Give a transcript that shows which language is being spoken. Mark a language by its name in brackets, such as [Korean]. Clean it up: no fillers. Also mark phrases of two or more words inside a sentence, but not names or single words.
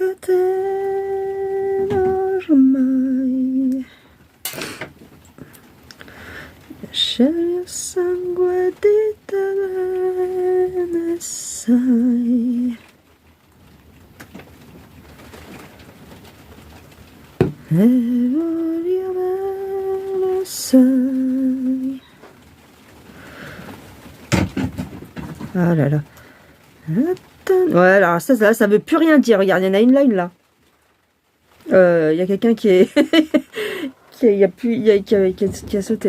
[Italian] catena ormai, scegli il sangue di te bene sai, e voglio bene sai. [French] Ah là là. Ouais, alors ça veut plus rien dire. Regarde, il y en a une là, une là. Il y a quelqu'un qui est... qui a sauté là.